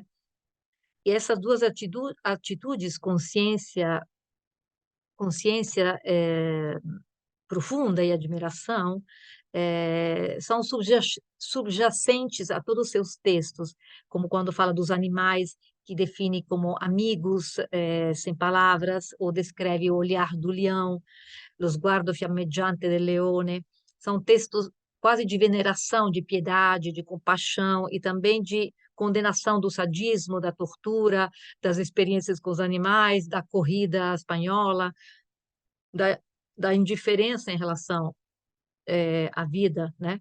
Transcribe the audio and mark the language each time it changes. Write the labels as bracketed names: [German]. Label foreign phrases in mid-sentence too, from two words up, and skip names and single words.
[Portuguese] E essas 2 atitudes, consciência, profunda e admiração, são subjacentes a todos os seus textos, como quando fala dos animais, que define como amigos, sem palavras, ou descreve o olhar do leão, [Italian] lo sguardo fiammeggiante del leone. [Portuguese] São textos quase de veneração, de piedade, de compaixão e também de condenação do sadismo, da tortura, das experiências com os animais, da corrida espanhola, da da indiferença em relação, à vida, né.